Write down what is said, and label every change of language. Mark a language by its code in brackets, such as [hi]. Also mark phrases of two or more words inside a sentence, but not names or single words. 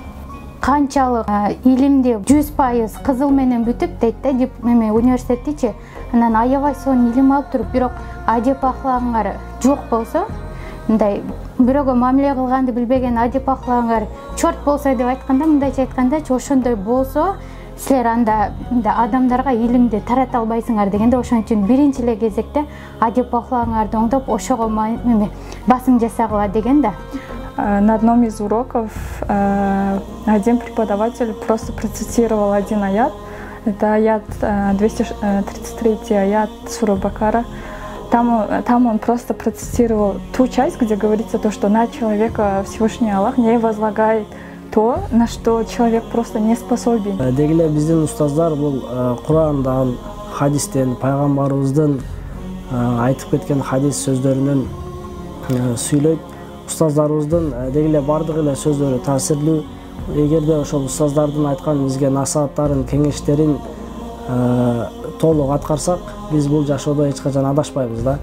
[ky] Канчалык илимди 100% кызыл менен бүтүп дейт да, деп университеттичи, анан аябай сонун илим алып туруп, бирок адеп ахлагыңар жок болсо, мындай бирөөгө мамиле кылганды билбеген адеп ахлагыңар чорт болсо деп айтканда, мындайча айтканда, ошондой болсо, силер анда адамдарга илимди тарата албайсыңар дегенде, ошон үчүн биринчи эле кезекте адеп ахлагыңарды оңдоп, ошого басым жасагыла деген да. [ru] На одном из уроков один преподаватель просто процитировал один аят. Это аят 233 аят сура Бакара. Там он просто процитировал ту часть, где говорится то, что на человека Всевышний Аллах не возлагает то, на что человек просто не способен. [ky] Дегеле биздин устаздар бул Курандан, хадистен, пайгамбарыбыздын айтып кеткен хадис сөздөрүнөн сүйлөйт. Устаздарыбыздын дегеле бардык эле сөздөрү таасирлүү. Эгерде ошол устаздардын айткан бизге насааттарын, кеңештерин толук аткарсак, биз бул жашоодо эч качан адашпайбыз да.